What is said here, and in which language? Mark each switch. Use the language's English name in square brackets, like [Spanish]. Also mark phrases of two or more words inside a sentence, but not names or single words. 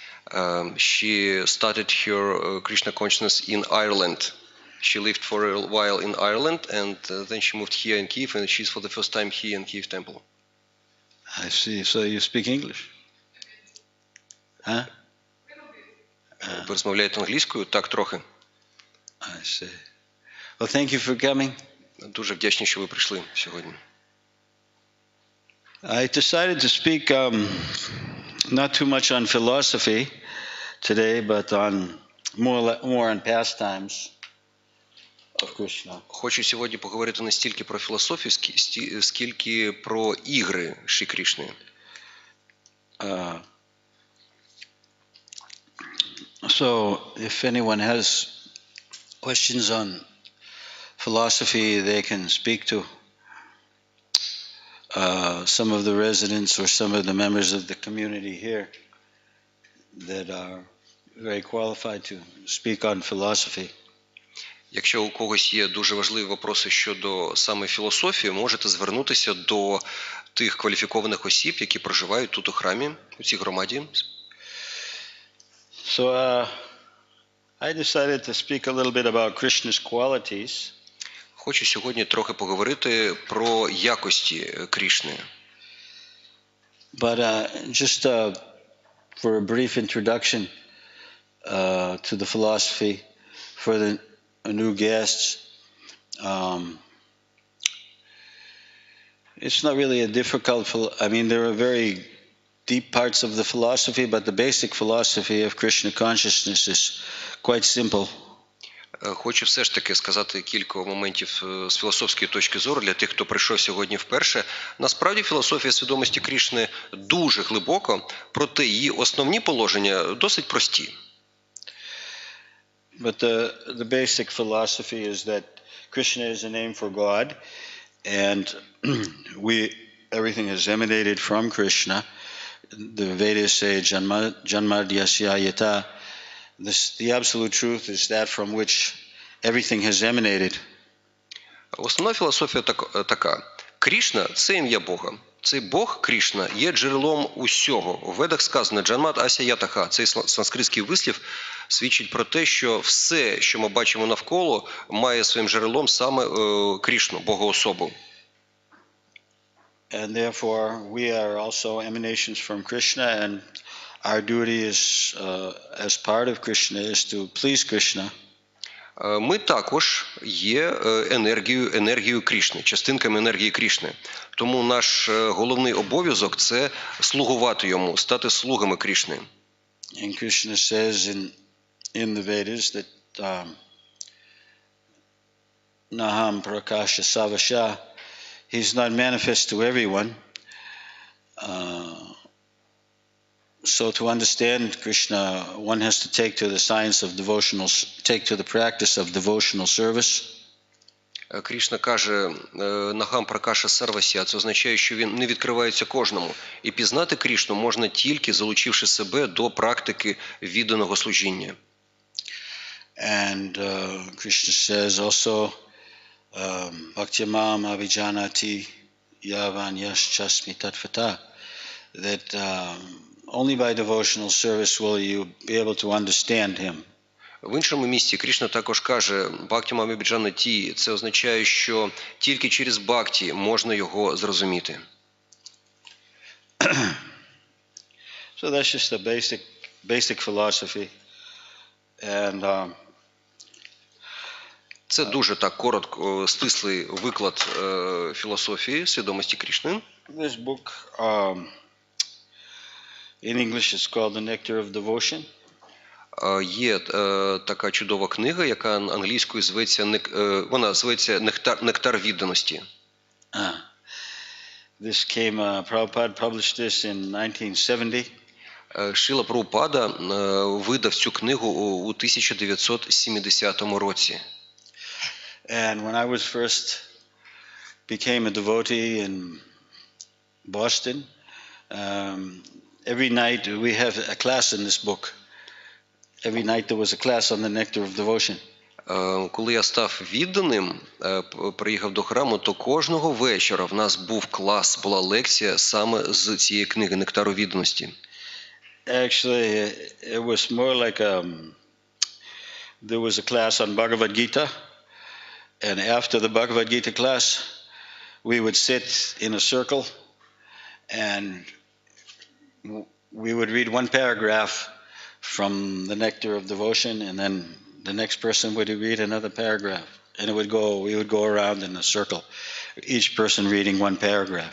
[English] She started her Krishna consciousness in Ireland. She lived for a while in Ireland, and then she moved here in Kyiv, and she's for the first time here in Kyiv Temple. I see. So you speak English? Huh? [Ukrainian] Ви розмовляєте англійською? Так, трохи. [English] I see. Well, thank you for coming. [Ukrainian] Дуже вдячний, що ви прийшли сьогодні. [English] I decided to speak not too much on philosophy today, but on more on pastimes of Krishna. [Ukrainian] Хочу сьогодні поговорити не стільки про філософію, скільки про ігри Шрі Крішни. [English] So, if anyone has questions on philosophy, they can speak to some of the residents or some of the members of the community here that are very qualified to speak on philosophy. [Ukrainian] Якщо у когось є дуже важливі вопроси щодо саме філософії, можете звернутися до тих кваліфікованих осіб, які проживають тут у храмі, у цій громаді. [English] So, I decided to speak a little bit about Krishna's qualities. [Ukrainian] Хочу сьогодні трохи поговорити про якості Крішни. [English] But just for a brief introduction to the philosophy for the new guests, it's not really a difficult, I mean, there are very deep parts of the philosophy, but the basic philosophy of Krishna consciousness is quite simple. [Ukrainian] Хочу все ж таки сказати кілька моментів з філософської точки зору для тих, хто прийшов сьогодні вперше. Насправді філософія свідомості Крішни дуже глибоко, проте її основні положення досить прості. [English] But the basic philosophy is that Krishna is a name for God, and everything is emanated from Krishna. The Vedas say [Sanskrit] जन्माद्यस्य यतः. [English] The absolute truth is that from which everything has emanated. [Ukrainian] Основна філософія така. Крішна – це ім'я Бога. Цей Бог, Крішна, є джерелом усього. У Ведах сказано [Sanskrit] «जन्माद् अस्य यतः». [Ukrainian] Цей санскритський вислів свідчить про те, що все, що ми бачимо навколо, має своїм джерелом саме Крішну, Богоособу. [English] And therefore we are also emanations from Krishna, and our duty is, as part of Krishna, is to please Krishna. [Ukrainian] Ми також є енергією Крішни, частинками енергії Крішни. Тому наш головний обов'язок – це слугувати йому, стати слугами Крішни. [English] And Krishna says in the Vedas that [Sanskrit] नाहं प्रकाशः सर्वस्य, [English] he's not manifest to everyone. So to understand Krishna, one has to take to the practice of devotional service. [Ukrainian] Крішна каже [Sanskrit] «नाहं प्रकाशः सर्वस्य», [Ukrainian] це означає, що він не відкривається кожному. І пізнати Крішну можна тільки залучивши себе до практики відданого служіння. [English] And Krishna says also, [Sanskrit] भक्त्यामाम् अभिजानाति यावान् यश्चास्मि तत्त्वतः, [English] that only by devotional service will you be able to understand him. [Ukrainian] В іншому місці Крішна також каже [Sanskrit] «भक्त्यामाम् अभिजानाति», [Ukrainian] це означає, що тільки через бхакті можна його зрозуміти. [English] So that's just the basic philosophy. And [Ukrainian] це дуже так коротко, стислий виклад філософії свідомості Крішни. [English] This book in English is called The Nectar of Devotion. [Ukrainian] Є така чудова книга, яка англійською зветься, вона зветься «Нектар відданості». [English] This came, Prabhupada published this in 1970. [Ukrainian] Шрила Прабхупада видав цю книгу у 1970 році. [English] And when I was first became a devotee in Boston, every night we have a class in this book. Every night there was a class on the nectar of devotion. [Ukrainian] Коли я став відданим, приїхав до храму, то кожного вечора в нас був клас, була лекція саме з цієї книги «Нектару відданості». [English] Actually, it was more like there was a class on Bhagavad Gita, and after the Bhagavad Gita class, we would sit in a circle, and we would read one paragraph from the Nectar of Devotion, and then the next person would read another paragraph, and we would go around in a circle, each person reading one paragraph.